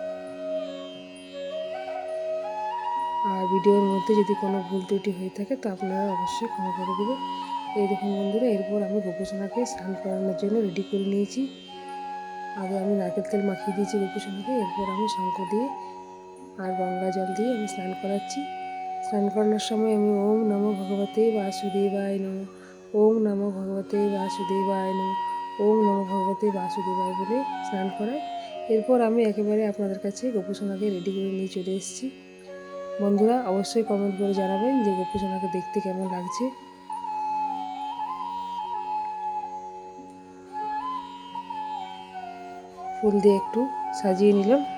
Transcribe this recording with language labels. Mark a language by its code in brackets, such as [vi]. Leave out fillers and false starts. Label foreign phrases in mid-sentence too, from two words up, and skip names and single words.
[bn] আর ভিডিওর মধ্যে যদি কোনো ভুল ত্রুটি হয়ে থাকে তো আপনারা অবশ্যই ক্ষমা করে দেবেন। এই দেখুন বন্ধুরা, এরপর আমি গোপোষণাকে স্নান করানোর জন্য রেডি করে নিয়েছি। আগে আমি নারকেল তেল মাখিয়ে দিয়েছি গোপোষণাকে, এরপর আমি শঙ্খ দিয়ে আর গঙ্গা জল দিয়ে আমি স্নান করাচ্ছি। স্নান করানোর সময় আমি [sa] ওম নমো ভগবতে বাসুদেবায় নমঃ, ওম নমো ভগবতে বাসুদেবায় নমঃ, ওম নমো ভগবতে বাসুদেবায় [bn] বলে স্নান করাই। এরপর আমি একেবারে আপনাদের কাছে গোপোষণাকে রেডি করে নিয়ে চলে এসেছি। বন্ধুরা, অবশ্যই কমেন্ট করে জানাবেন যে গোপোষণাকে দেখতে কেমন লাগছে। ফুল দিয়ে একটু সাজিয়ে নিলাম।